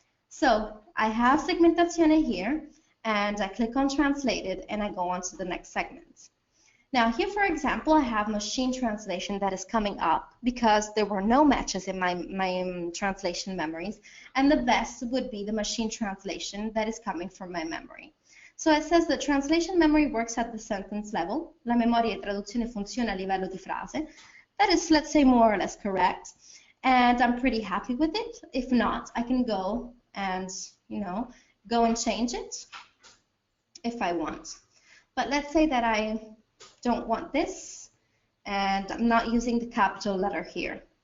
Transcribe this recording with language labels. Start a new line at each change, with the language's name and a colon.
English: So I have segmentazione here, and I click on translated, and I go on to the next segment. Now here, for example, I have machine translation that is coming up because there were no matches in my translation memories, and the best would be the machine translation that is coming from my memory. So it says that translation memory works at the sentence level.
Italian: La memoria di traduzione funziona a livello di frase.
English: That is, let's say, more or less correct, and I'm pretty happy with it. If not, I can go and, go and change it if I want. But let's say that I don't want this, and I'm not using the capital letter here.